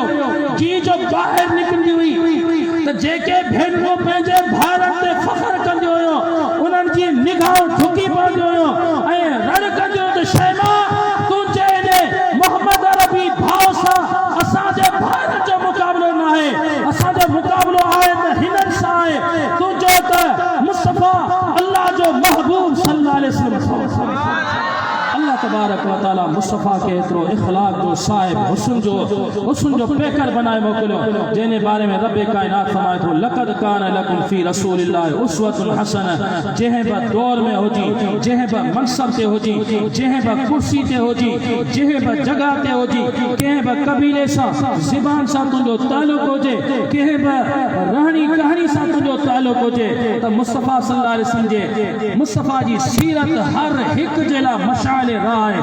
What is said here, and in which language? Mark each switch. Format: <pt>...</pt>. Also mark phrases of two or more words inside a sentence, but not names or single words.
<sd>जी जो ॿाहिरि निकिरंदी हुई त जेके भेनरूं पंहिंजे भारत ते फ़ख्र कंदियूं हुयूं उन्हनि जी निगाहूं ठुकी पवंदियूं हुयूं ऐं रड़ कंदियूं त शैमा तुंहिंजे इन मोहम्मद अरबी भाव सां असांजे भारत जो मुक़ाबिलो न आहे। असांजो मुक़ाबिलो आहे त हिननि सां आहे। तुंहिंजो त मुस्तफ़ा अल्लाह जो महबूब</sd> <ar>صلى الله عليه وسلم. الله تبارك وتعالى</ar> <sd>मुस्तफ़ा के एतिरो इख़लाक़ जो साहिब हुस्न जो पेकर बनाए मोकिलियो जंहिंजे बारे में रब कायनात फरमाए थो</sd> <ar>لقد كان لكم في رسول الله أسوة حسنة.</ar> <sd>जंहिं बि दौर में हुजी, जंहिं बि मनसब ते हुजी, जंहिं बि कुर्सी ते हुजी, जंहिं बि जगह ते हुजी, कंहिं बि कबीले सां ज़बान सां तुंहिंजो तालुक हुजे, कंहिं बि रहणी कहाणी सां तुंहिंजो तालुक हुजे त मुस्तफ़ा</sd> <ar>صلى الله عليه وسلم</ar> <sd>जे मुस्तफ़ा जी सीरत हर हिकु जे लाइ मशाल राह आहे।</sd>